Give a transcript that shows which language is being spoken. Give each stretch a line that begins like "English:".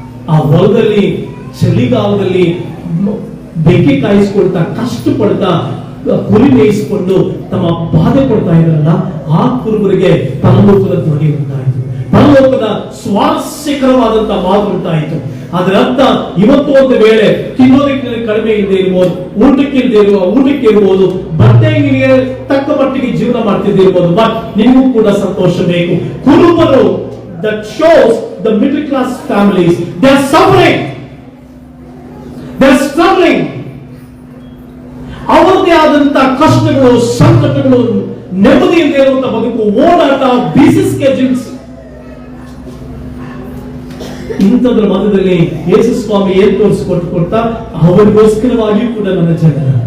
Kannada: ಆ ಹೊಲದಲ್ಲಿ ಚಳಿಗಾಲದಲ್ಲಿ ಬೆಂಕಿ ಕಾಯಿಸ್ಕೊಳ್ತಾ ಕಷ್ಟಪಡ್ತಾ ಕುರಿ ಮೇಯಿಸಿಕೊಂಡು ತಮ್ಮ ಬಾಧೆ ಕೊಡ್ತಾ ಇದ್ರಲ್ಲ, ಆ ಕುರುಬರಿಗೆ ಪರಲೋಕದ ಧ್ವನಿ ಉಂಟಾಯಿತು, ಪರಲೋಕದ ಸ್ವಾರಸ್ಯಕರವಾದಂತಹ ಮಾತು ಉಂಟಾಯಿತು. ಅದರ ಅರ್ಥ ಇವತ್ತು ಒಂದು ವೇಳೆ ತಿನ್ನೋದಕ್ಕೆ ಕಡಿಮೆ ಇಲ್ಲದೆ ಇರ್ಬೋದು, ಊಟಕ್ಕೆ ಇರ್ಬೋದು, ಬಟ್ಟೆಗೆ ತಕ್ಕ ಮಟ್ಟಿಗೆ ಜೀವನ ಮಾಡ್ತಿದ್ದಿರ್ಬೋದು, ಬಟ್ ನಿಮಗೂ ಕೂಡ ಸಂತೋಷ ಬೇಕು. ಕುರುಬರು,
English: that shows the middle class families, they are suffering, they are struggling.
Kannada: ಅವರದೇ ಆದಂತಹ ಕಷ್ಟಗಳು, ಸಂಕಟಗಳು, ನೆಮ್ಮದಿಯಿಂದ ಇರುವಂತಹ ಬದುಕು, ಓಡಾಟ, ಬಿಸಿ ಸ್ಕೆಡ್ಯೂಲ್ಸ್, ಇಂಥದ್ರ ಮಧ್ಯದಲ್ಲಿ ಯೇಸು ಸ್ವಾಮಿ ಏನ್ ತೋರಿಸಿಕೊಡ್ತಾ, ಅವರಿಗೋಸ್ಕರವಾಗಿಯೂ ಕೂಡ ನನ್ನ ಜನ,